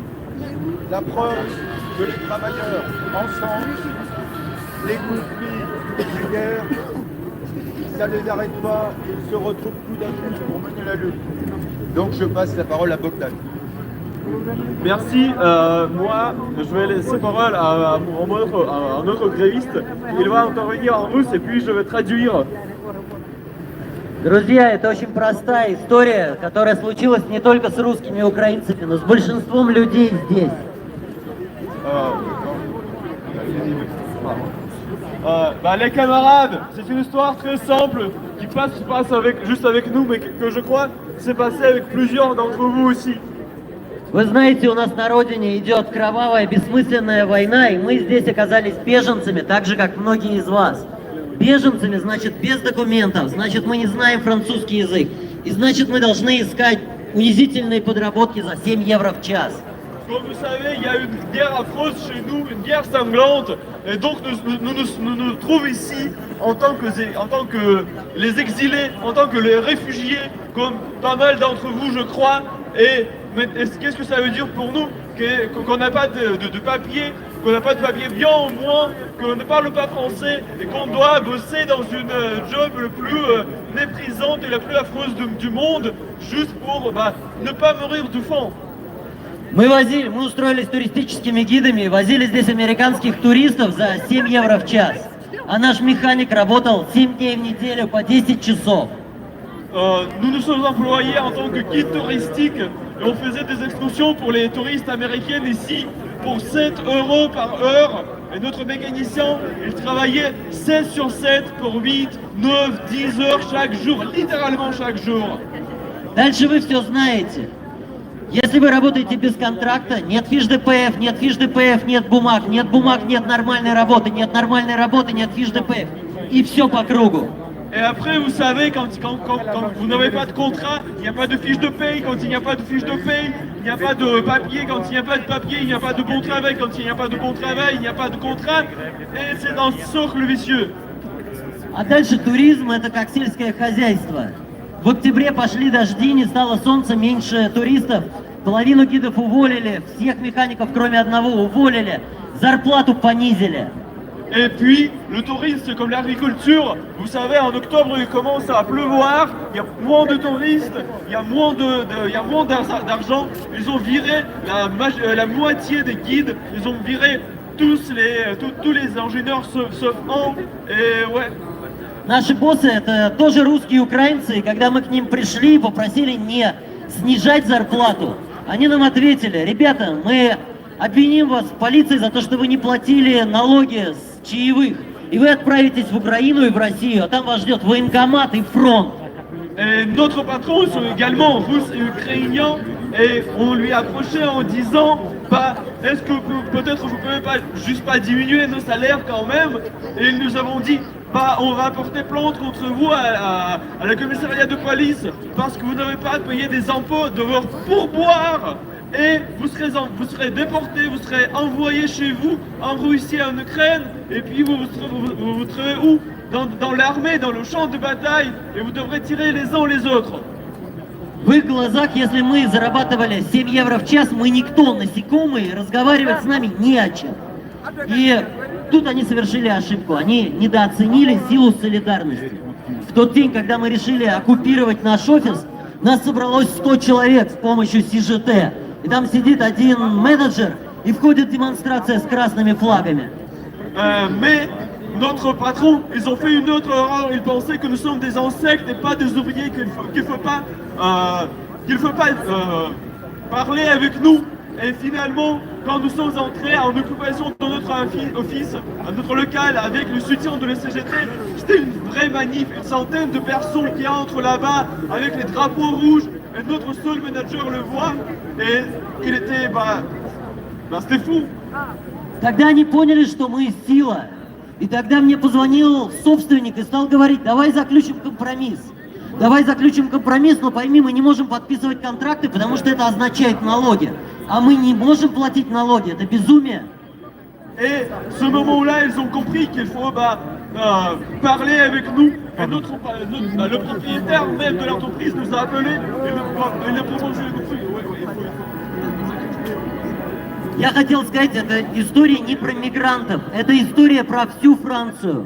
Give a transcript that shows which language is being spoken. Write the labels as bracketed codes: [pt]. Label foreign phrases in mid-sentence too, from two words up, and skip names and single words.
[fr] La preuve que les travailleurs ensemble, les conflits, les guerres, ça ne les arrête pas, ils se retrouvent tout d'un coup pour mener la lutte. Donc je passe la parole à Bogdan. Merci. Moi, je vais laisser parole à un autre gréviste. Il va intervenir en russe et puis je vais traduire. [ru] Друзья, это очень простая история, которая случилась не только с русскими и украинцами, но с большинством людей здесь. [fr] Les camarades, c'est une histoire très simple qui se passe juste avec nous, mais que je crois s'est passé avec plusieurs d'entre vous aussi. [ru] Вы знаете, у нас на родине идет кровавая, бессмысленная война, и мы здесь оказались беженцами, так же, как многие из вас. Беженцами, значит, без документов, значит, мы не знаем французский язык, и значит, мы должны искать унизительные подработки за 7 евро в час. [fr] Comme vous savez, il y a une guerre affreuse chez nous, une guerre sanglante, et donc nous nous trouvons ici en tant que les exilés, en tant que les réfugiés, comme pas mal d'entre vous, je crois. Et qu'est-ce que ça veut dire pour nous qu'on n'a pas de papier, qu'on n'a pas de papier bien au moins, qu'on ne parle pas français et qu'on doit bosser dans une job le plus méprisante et la plus affreuse du monde, juste pour ne pas mourir de faim. [ru] Мы устроились туристическими гидами и возили здесь американских туристов за 7 евро в час. А наш механик работал 7 дней в неделю по 10 часов. [fr] Nous nous sommes employés en tant que guide touristique et on faisait des excursions pour les touristes américaines ici pour 7 € par heure. Et notre mécanicien, il travaillait 16 sur 7 pour 8, 9, 10 heures chaque jour, littéralement chaque jour. [ru] Дальше вы все знаете. Если вы работаете без контракта, нет [fr] fiche DPF, [ru] нет [fr] fiche DPF, [ru] нет бумаг, нет нормальной работы, нет нормальной работы, нет [fr] fiche DPF. [ru] И все по кругу. [fr] Et après, vous savez, quand vous n'avez pas de contrat, il n'y a pas de fiche de paye. Quand il n'y a pas de fiche de paye, il n'y a pas de papier. Quand il n'y a pas de papier, il n'y a pas de bon travail. Quand il n'y a pas de bon travail, il n'y a pas de contrat. Et c'est dans ce cercle vicieux. [ru] А дальше туризм — это как сельское хозяйство. В октябре пошли дожди, не стало солнца, меньше туристов. Половину гидов уволили, всех механиков, кроме одного, уволили. Зарплату понизили. [fr] Et puis, le tourisme, c'est comme l'agriculture. Vous savez, en octobre, il commence à pleuvoir, il y a moins de touristes, il y a moins d'argent. Ils ont viré la moitié des guides, ils ont viré tous les ingénieurs sauf un. Et ouais. [ru] Наши боссы — это тоже русские украинцы, и когда мы к ним пришли и попросили не снижать зарплату, они нам ответили: ребята, мы обвиним вас в полиции за то, что вы не платили налоги с чаевых. и вы отправитесь в Украину и в Россию, а там вас ждет военкомат и фронт. [fr] Et notre patron, ils sont également russes et ukrainiens, et on lui a approché en disant bah, est-ce que peut-être vous pouvez pas juste pas diminuer nos salaires quand même? Et nous avons dit bah, on va porter plainte contre vous à la commissariat de police parce que vous n'avez pas payé des impôts de votre pourboire. Et vous serez déportés, vous serez envoyés chez vous en Russie, en Ukraine, et puis vous vous trouvez où? Dans l'armée, dans le champ de bataille, et vous devrez tirer les uns les autres. [ru] В их глазах, если мы зарабатывали 7 евро в час, мы никто, насекомые, разговаривать с нами не о чем. И тут они совершили ошибку, они недооценили силу солидарности. В тот день, когда мы решили оккупировать наш офис, нас собралось 100 человек с помощью СЖТ. И там сидит один менеджер, и входит демонстрация с красными флагами. [fr] Mais notre patron, ils ont fait une autre erreur. Ils pensaient que nous sommes des insectes et pas des ouvriers, qu'il faut pas parler avec nous. Et finalement, quand nous sommes entrés en occupation dans notre office, à notre local, avec le soutien de la CGT, c'était une vraie manif, une centaine de personnes qui entrent là-bas avec les drapeaux rouges. Et notre seul manager le voit, et il était, c'était fou. [ru] Тогда они поняли, что мы сила. И тогда мне позвонил собственник и стал говорить, давай заключим компромисс. Давай заключим компромисс, но пойми, мы не можем подписывать контракты, потому что это означает налоги. А мы не можем платить налоги, это безумие. [fr] Et ce moment-là, ils ont compris qu'il faut parler avec nous. Et le propriétaire même de l'entreprise nous a appelés et il a proposé le conflit. [ru] Я хотел сказать, это история не про мигрантов, это история про всю Францию.